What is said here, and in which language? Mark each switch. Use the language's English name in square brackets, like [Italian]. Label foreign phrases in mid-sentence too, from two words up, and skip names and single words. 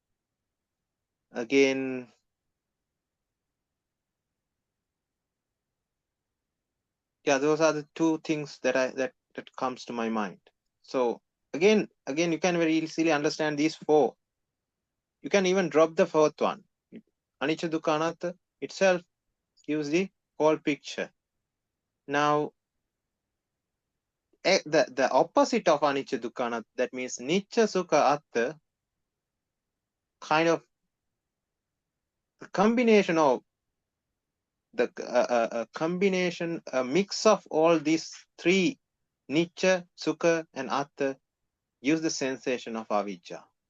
[English] Again, yeah, those are the two things that comes to my mind. So again, you can very easily understand these four. You can even drop the fourth one. [Pali] Anicca dukkha anatta [English] itself gives the whole picture. Now, the opposite of [Pali] anicca dukkha anatta, [English] that means [Pali] nicca sukha atta, [English] kind of a combination of a mix of all these three, [Pali] nicca, sukha, [English] and atta, gives the sensation of avijja.